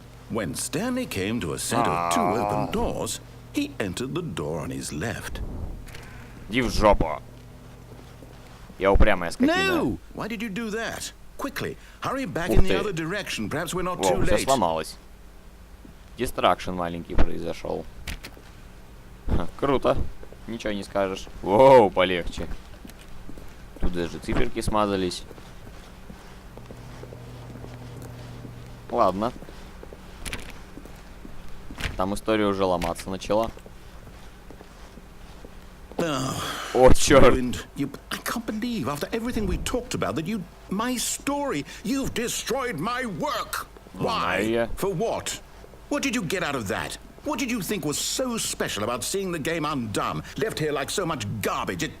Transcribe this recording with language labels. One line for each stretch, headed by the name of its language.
English: When Stanley came to a set of 2 open doors, he entered the door on his left.
Russian: Иди в жопу. Я упрямая скотина.
English: No! Why did you do that? Quickly, hurry back in the other direction. Perhaps we're not too
Russian: Все
English: late.
Russian: сломалось. Дистракшн маленький произошел. Круто. Ничего не скажешь. Воу, полегче. Тут даже циферки смазались. Ладно. Там история уже ломаться начала. О, черт.
English: I can't believe, after everything we talked about, that you... My story! You've destroyed my work! Why? For what? What did you get out of that? What did you think was so special about seeing the game undone, left here like so much garbage?